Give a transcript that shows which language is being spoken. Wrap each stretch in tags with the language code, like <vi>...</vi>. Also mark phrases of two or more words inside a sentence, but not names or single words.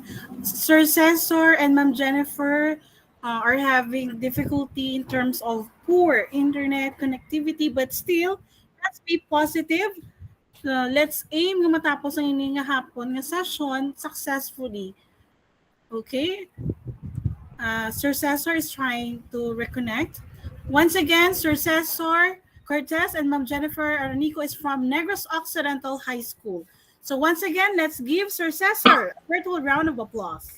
<en>Sir Cesar and Ma'am Jennifer are having difficulty in terms of poor internet connectivity, but still, let's be positive. Let's aim</en> <hil>nga matapos ang ini nga hapon nga session successfully.</hil> <en>Okay? Sir Cesar is trying to reconnect. Once again, Sir Cesar Cortez and Ma'am Jennifer Aranico is from Negros Occidental High School. So once again, let's give Sir Cesar a virtual round of applause.</en>